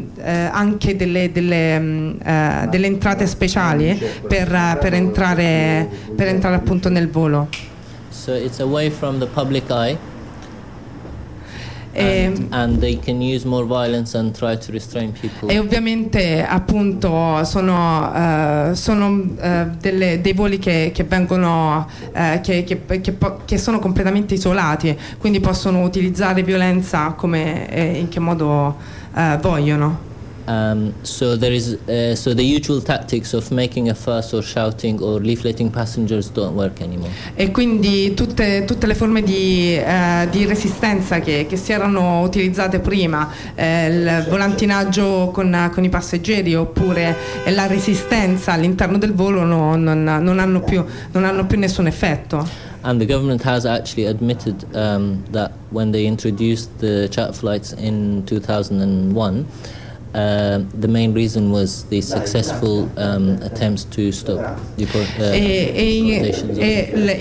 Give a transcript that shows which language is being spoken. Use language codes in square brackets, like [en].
[it] E hanno anche delle entrate speciali per entrare appunto nel volo. [en] So it's away from the public eye. And they can use more violence and try to restrain people. [it] E ovviamente appunto sono dei voli che vengono che sono completamente isolati, quindi possono utilizzare violenza come in che modo vogliono. [en] So the usual tactics of making a fuss or shouting or leafleting passengers don't work anymore. [it] E quindi tutte le forme di resistenza che si erano utilizzate prima, il volantinaggio con i passeggeri oppure la resistenza all'interno del volo non hanno più nessun effetto. [en] And the government has actually admitted that when they introduced the charter flights in 2001. The main reason was the successful attempts to stop deportations.